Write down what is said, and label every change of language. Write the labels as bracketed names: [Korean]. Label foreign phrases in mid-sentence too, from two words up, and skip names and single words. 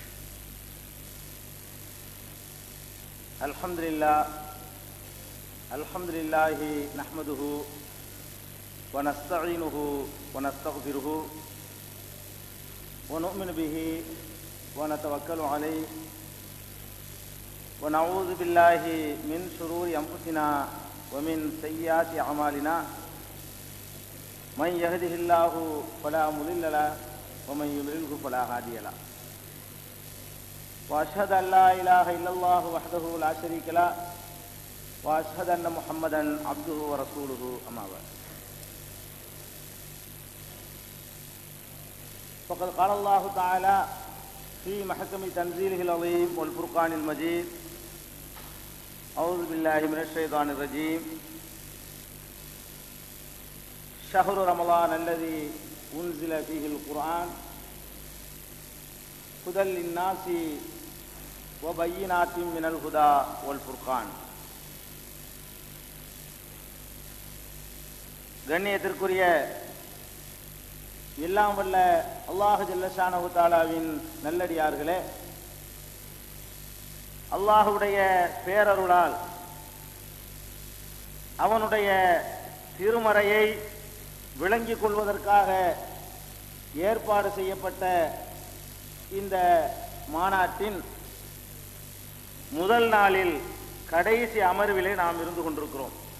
[Arabic] الحمد لله نحمده ونستعينه ونستغفره ونؤمن به ونتوكل عليه ونعوذ بالله من شرور أنفسنا ومن سيئات أعمالنا من يهده الله فلا مضل له ومن يضلله فلا هادي له واشهد ان لا اله الا الله وحده لا شريك له واشهد ان محمدا عبده ورسوله اما بعد فقد قال الله تعالى في محكم تنزيله العظيم والفرقان المجيد اعوذ بالله من الشيطان الرجيم شهر رمضان الذي أنزل فيه القرآن هدى للناس وبينات من الهدى والفرقان. [Tamil] கண்ணியத்திற்குரிய எல்லாம் வல்ல அல்லாஹ் [Arabic] جل شأنه تعالى [Tamil] நல்லடியார்களே, அல்லாஹ்வுடைய பேரருளால் அவனுடைய திருமறையை விளங்கிக் கொள்வதற்காக ஏற்பாடு செய்யப்பட்ட இந்த மாநாட்டின் முதல் நாளில் கடைசி அமர்விலே நாம் இருந்து கொண்டிருக்கிறோம்.